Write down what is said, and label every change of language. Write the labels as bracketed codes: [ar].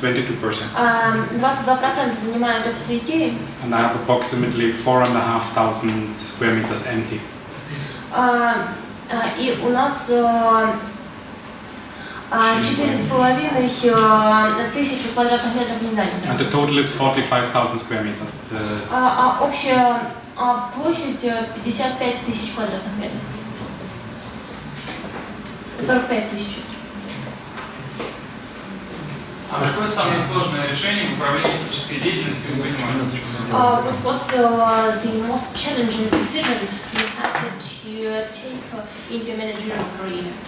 [ru] 22% занимают офисы IKEA. [en] And I have approximately 4,500 square meters empty. [ru] И у нас 4500 квадратных метров не занято. [en] And the total is 45,000 square meters. [ru] Общая площадь 55 тысяч квадратных метров. 45 тысяч. А какое самое сложное решение в управлении технической деятельностью вы принимаете? [en] What was the most challenging decision you had to take in your managerial career?